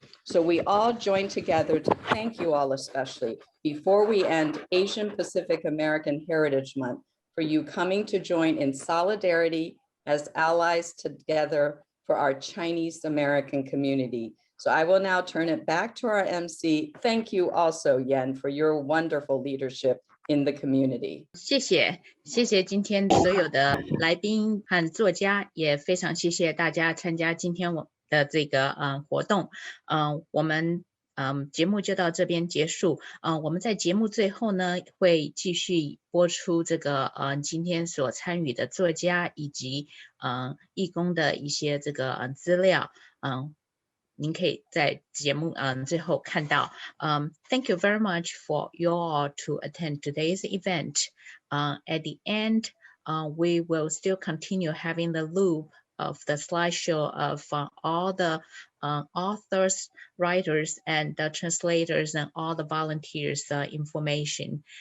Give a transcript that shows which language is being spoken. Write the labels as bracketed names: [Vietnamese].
[English] So we all join together to thank you all, especially before we end Asian Pacific American Heritage Month, for you coming to join in solidarity as allies together for our Chinese American community. So I will now turn it back to our MC. Thank you also, Yen, for your wonderful leadership in the community. [Chinese] 谢谢今天所有的来宾和作家，也非常谢谢大家参加今天我的这个活动。我们节目就到这边结束。我们在节目最后呢，会继续播出这个今天所参与的作家以及义工的一些这个资料。您可以在节目最后看到。 [English] Thank you very much for you all to attend today's event. At the end, we will still continue having the loop of the slideshow of all the authors, writers, and the translators and all the volunteers information.